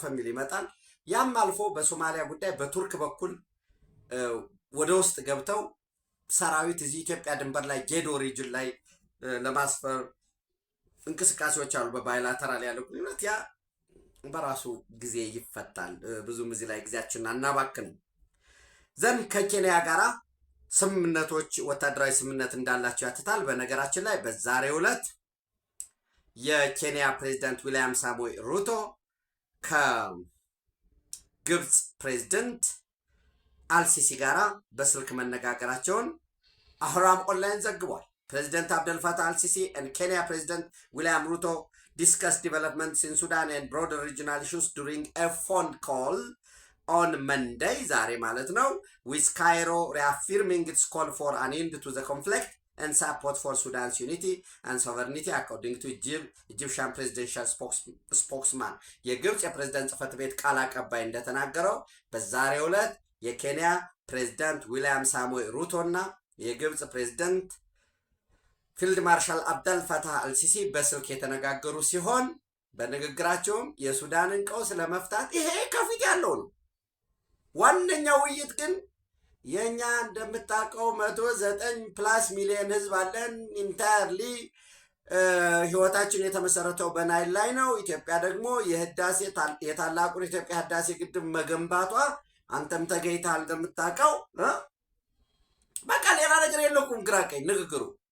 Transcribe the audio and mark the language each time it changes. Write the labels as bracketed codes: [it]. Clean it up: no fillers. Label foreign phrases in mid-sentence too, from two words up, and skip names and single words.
[am] የሚል ይመጣል። ያም አልፎ በሶማሊያ ጉዳይ በቱርክ በኩል ወደ ውስጥ ገብተው ሰራዊት እዚህ ኢትዮጵያ ድንበር ላይ ጌዶ ሪጅን ላይ ለማስፈር እንቅስቃሴዎች አሉ። በባይላተራል ያለው ግንኙነት ያ በራሱ ጊዜ ይፈታል። ብዙም እዚህ ላይ ጊዜያችንን አናባክንም። ዘንድ ከኬንያ ጋራ ስምምነቶች ወታደራዊ ስምምነት እንዳላቸው ያትታል። በነገራችን ላይ በዛሬው ዕለት የኬንያ ፕሬዚዳንት ዊልያም ሳሞይ ሩቶ ከግብፅ ፕሬዚደንት አልሲሲ ጋራ በስልክ መነጋገራቸውን አህራም ኦንላይን ዘግቧል። [en] President Abdel Fattah al-Sisi and Kenya President William Ruto discussed developments in Sudan and broader regional issues during a phone call on Monday, [am] ዛሬ ማለት ነው, [en] with Cairo reaffirming its call for an end to the conflict and support for Sudan's unity and sovereignty, according to Egyptian presidential spokesman. [am] የግብፅ የፕሬዝዳንት ጽሕፈት ቤት ቃል አቀባይ እንደተናገረው በዛሬው ዕለት የኬንያ ፕሬዝዳንት ዊልያም ሳሞይ ሩቶ እና የግብፅ ፕሬዝዳንት ፊልድ ማርሻል አብደል ፈታህ አልሲሲ በስልክ የተነጋገሩ ሲሆን በንግግራቸውም የሱዳንን ቀውስ ለመፍታት ይሄ ከፊት ያለው ነው። ዋነኛው ውይይት ግን የኛ እንደምታውቀው 109+ ሚሊዮን ህዝብ አለን። ኢንታየርሊ ህይወታችን የተመሰረተው በናይል ላይ ነው። ኢትዮጵያ ደግሞ የታላቁን ኢትዮጵያ ህዳሴ ግድብ መገንባቷ አንተም ተገኝተሃል እንደምታውቀው። በቃ ሌላ ነገር የለውም። ግራ ቀኝ ንግግሩ